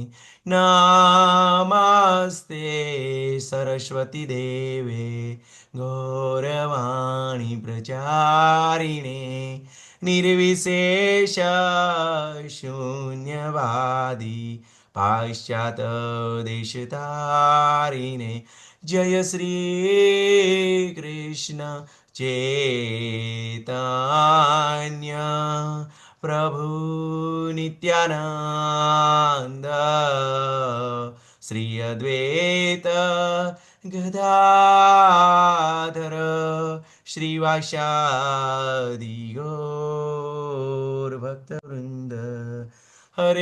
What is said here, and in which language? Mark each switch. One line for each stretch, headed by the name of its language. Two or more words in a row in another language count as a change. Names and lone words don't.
Sanskrit: नमस्ते सरस्वती देवे गौरवाणी प्रचारिणे निर्विशेष शून्यवादी पाश्चात्य देशतारिणे। जय श्री कृष्ण चैतन्य प्रभु नित्यानन्द श्री अद्वैत गदाधर श्रीवासादि गौर भक्तवृन्द हरे